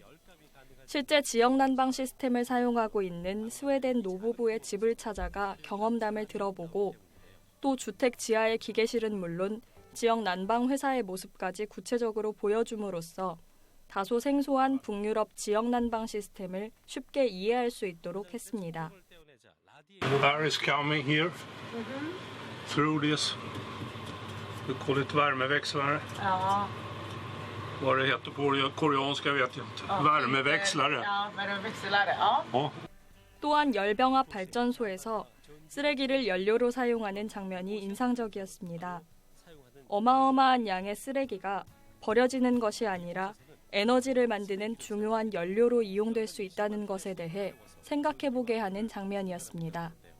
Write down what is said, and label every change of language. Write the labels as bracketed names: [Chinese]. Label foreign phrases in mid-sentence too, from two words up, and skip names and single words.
[Korean] 실제 지역 난방 시스템을 사용하고 있는 스웨덴 노부부의 집을 찾아가 경험담을 들어보고 또 주택 지하의 기계실은 물론 지역 난방 회사의 모습까지 구체적으로 보여줌으로써 다소 생소한 북유럽 지역 난방 시스템을 쉽게 이해할 수 있도록 했습니다. [English] Air is coming here through this. [Swedish] Vi [English] call it [Swedish] värmeväxlare. Ja. Vad det heter på koreanska vet jag inte. Värmeväxlare. Ja, värmeväxlare. Ja. [Korean] 또한 열병합 발전소에서 쓰레기를 연료로 사용하는 장면이 인상적이었습니다. 어마어마한 양의 쓰레기가 버려지는 것이 아니라 에너지를 만드는 중요한 연료로 이용될 수 있다는 것에 대해 생각해보게 하는 장면이었습니다.